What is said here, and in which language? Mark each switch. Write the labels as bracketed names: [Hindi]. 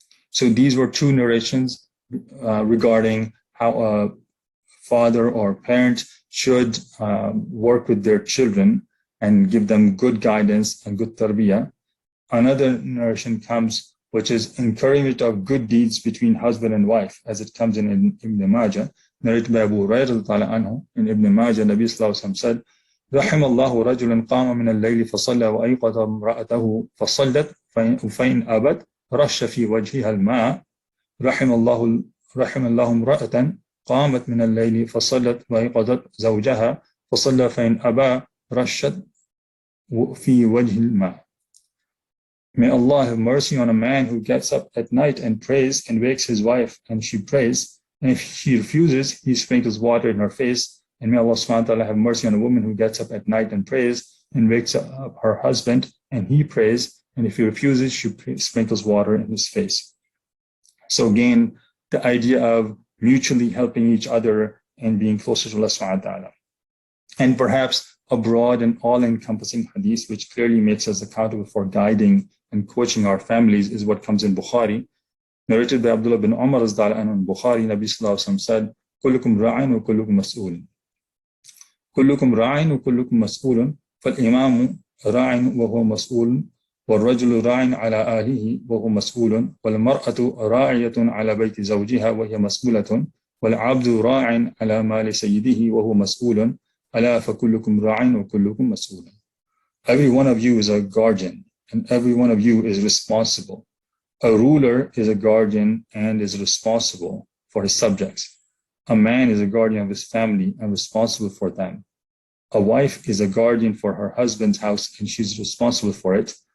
[English] So these were two narrations regarding how a father or parent should work with their children and give them good guidance and good tarbiyah. Another narration comes, which is encouragement of good deeds between husband and wife, as it comes in Ibn Majah, narrated by Abu Hurairah in Ibn Majah. Nabi Sallallahu Alaihi Wasallam said, [Arabic] رحم الله رجلا قام من الليل فصلى وأيقظ امرأته فصلت فإن أبت رش في وجهها الماء رحم الله امرأة قامت من الليل فصلت وأيقظت زوجها فصلى فإن أبى رشت في وجه الماء. [English] May Allah have mercy on a man who gets up at night and prays and wakes his wife and she prays, and if she refuses, he sprinkles water in her face. And may Allah subhanahu wa ta'ala have mercy on a woman who gets up at night and prays and wakes up her husband and he prays, and if he refuses, she sprinkles water in his face. So again, the idea of mutually helping each other and being closer to Allah subhanahu wa ta'ala. And perhaps a broad and all-encompassing hadith which clearly makes us accountable for guiding and coaching our families is what comes in Bukhari. Narrated by Abdullah bin Umar in Bukhari, Nabi Sallallahu Alaihi Wasallam said, [Arabic] كلكم راع وكلكم مسؤول. كلكم راع وكلكم مسؤول فالإمام راع وهو مسؤول والرجل راع على أهله وهو مسؤول والمرأة راعية على بيت زوجها وهي مسؤولة والعبد راع على مال سيده وهو مسؤول ألا فكلكم راع وكلكم مسؤول. [English] Every one of you is a guardian and every one of you is responsible. A ruler is a guardian and is responsible for his subjects. A man is a guardian of his family and responsible for them. A wife is a guardian for her husband's house and she's responsible for it.